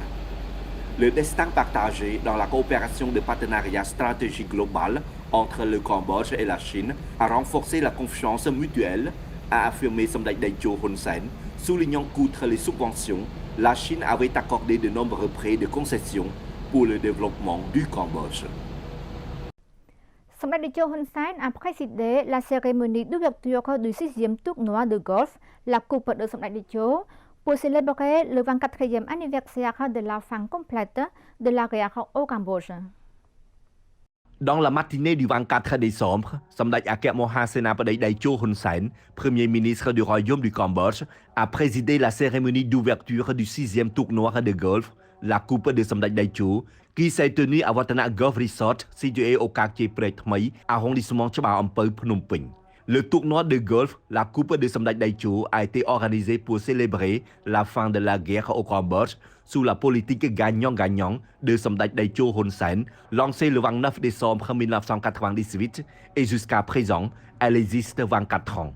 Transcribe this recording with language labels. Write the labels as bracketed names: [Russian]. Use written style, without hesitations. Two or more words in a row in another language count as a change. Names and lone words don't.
[French] Le destin partagé dans la coopération de partenariat stratégique global entre le Cambodge et la Chine a renforcé la confiance mutuelle, a affirmé Samdech Techo Hun Sen, soulignant qu'outre les subventions, la Chine avait accordé de nombreux prêts de concession pour le développement du Cambodge. សម្ដេចតេជោហ៊ុនសែន a présidé la cérémonie d'ouverture du 6e tournoi de golf, la Coupe de Samdech Techo, pour célébrer le 24e anniversaire de la fin complète de la guerre au Cambodge. Dans la matinée du 24 décembre, Samdech អគ្គមហាសេនាបតីតេជោហ៊ុនសែន Premier ministre du Royaume du Cambodge, a présidé la cérémonie d'ouverture du 6e tournoi de golf, la Coupe de Samdech Techo, qui s'est tenue à Watana Golf Resort, situé au quartier Prek Thmai, arrondissement Chba Ampeu, Phnom Penh. Le tournoi de golf, la Coupe de Samdech Techo, a été organisé pour célébrer la fin de la guerre au Cambodge sous la politique gagnant-gagnant de Samdech Techo Hun Sen, lancée le 29 décembre 1998 et jusqu'à présent, elle existe 24 ans.